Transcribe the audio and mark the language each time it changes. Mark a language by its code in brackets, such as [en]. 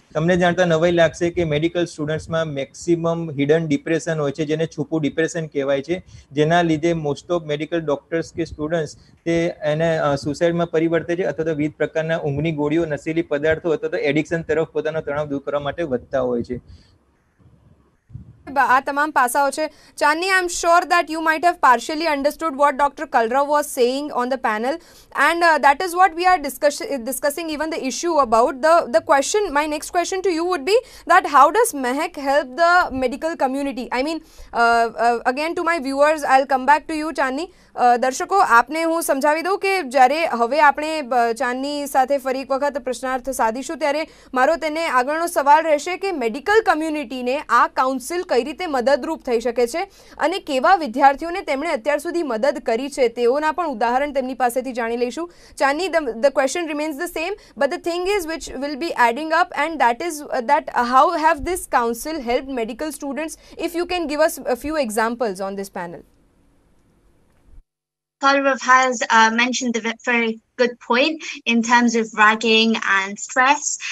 [gu] તમને જાણતા નવાઈ લાગશે કે મેડિકલ સ્ટુડન્ટ્સમાં મેક્સિમમ હિડન ડિપ્રેશન હોય છે, જેને છૂપું ડિપ્રેશન કહેવાય છે, જેના લીધે મોસ્ટ ઓફ મેડિકલ ડોક્ટર્સ કે સ્ટુડન્ટ્સ તે એને સુસાઇડમાં પરિવર્તે છે અથવા તો વિવિધ પ્રકારના ઊંઘની ગોળીઓ, નશીલી પદાર્થો અથવા તો એડિક્શન તરફ પોતાનો તણાવ દૂર કરવા માટે વધતા હોય છે. આ તમામ પાસાઓ છે. [en] Chandni, I am sure that you might have partially understood what Dr. Kalra was saying on the panel, and that is what we are discussing even the issue about. The question, my next question to you would be that how does Mehak help the medical community? I mean, again to my viewers, I'll come back to you, Chandni. [gu] દર્શકો, આપને હું સમજાવી દઉં કે જ્યારે હવે આપણે ચાંદની સાથે ફરી એક વખત પ્રશ્નાર્થ સાધીશું ત્યારે મારો તેને આગળનો સવાલ રહેશે કે મેડિકલ કમ્યુનિટીને આ કાઉન્સિલ કઈ રીતે મદદરૂપ થઈ શકે છે અને કેવા વિદ્યાર્થીઓને તેમણે અત્યાર સુધી મદદ કરી છે તેઓના પણ ઉદાહરણ તેમની પાસેથી જાણી લઈશું. [en] Chandni, the question remains the same, but the thing is which will be adding up, and that is that how have this council helped medical students? If you can give us a few examples on this panel. Gaurav has mentioned a very good point in terms of ragging and stress.